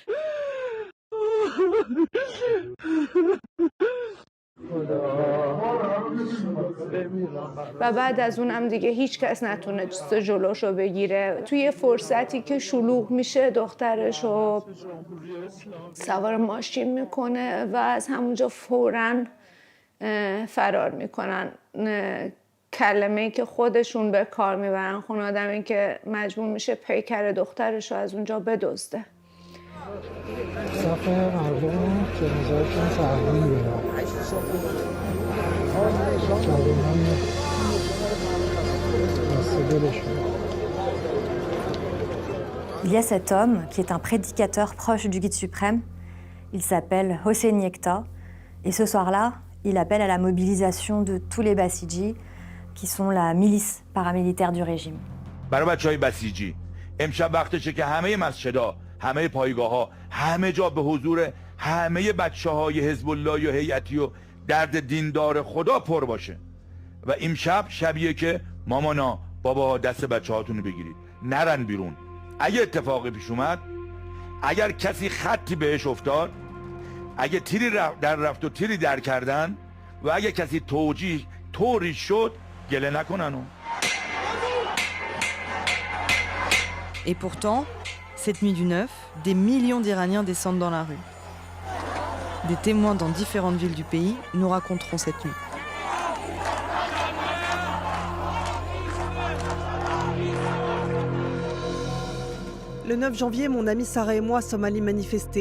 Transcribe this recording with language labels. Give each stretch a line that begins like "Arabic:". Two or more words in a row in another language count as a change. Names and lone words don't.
Persian: و بعد از اونم دیگه هیچ کس نتونست جلوشو بگیره توی فرصتی که شلوغ میشه دخترشو سوار ماشین میکنه و از همونجا فوراً فرار میکنن کلمه‌ای که خودشون به کار میبرن خانواده‌ام این که مجبور میشه پیکر دخترشو از اونجا بدزده صف مردم جنازه‌شون تحویل میدن
French: Il y a cet homme qui est un prédicateur proche du guide suprême. Il s'appelle Hossein Yekta. Et ce soir-là, il appelle à la mobilisation de tous les Basiji, qui sont la milice paramilitaire du régime.
Persian: برای بچهای بسیجی امشب وقتشه که همه مسجدها، همه پایگاه‌ها، همه جا به حضور همه بچه‌های حزب الله و هیئتی و درد دیندار خدا پر باشه. و امشب شبیه که مامانا بابا دست بچه‌هاتون رو بگیرید نرن بیرون. اگه اتفاقی پیش اومد، اگر کسی خطی بهش افتاد، اگه تیری در رفت و تیری در کردن و اگه کسی توجیه طوری شد گله نکنن.
French: Et pourtant, Cette nuit du 9, des millions d'Iraniens descendent dans la rue. Des témoins dans différentes villes du pays nous raconteront cette nuit. Le 9 janvier, mon amie Sarah et moi sommes allés manifester.